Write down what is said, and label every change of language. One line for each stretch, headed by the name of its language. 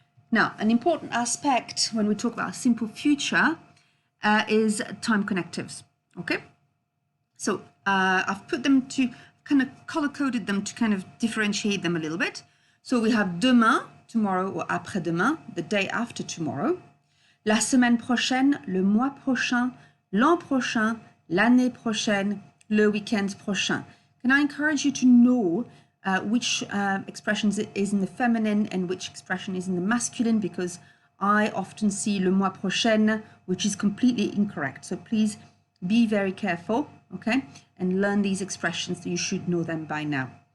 English: Now, an important aspect when we talk about simple future is time connectives. Okay. So I've put them to kind of color-coded them to kind of differentiate them a little bit. So we have demain, tomorrow, or après-demain, the day after tomorrow.
French: La semaine prochaine, le mois prochain, l'an prochain, l'année prochaine, le week-end prochain.
English: Can I encourage you to know which expressions is in the feminine and which expression is in the masculine, because I often see
French: le mois prochain,
English: which is completely incorrect. So please be very careful, okay, and learn these expressions, so you should know them by now.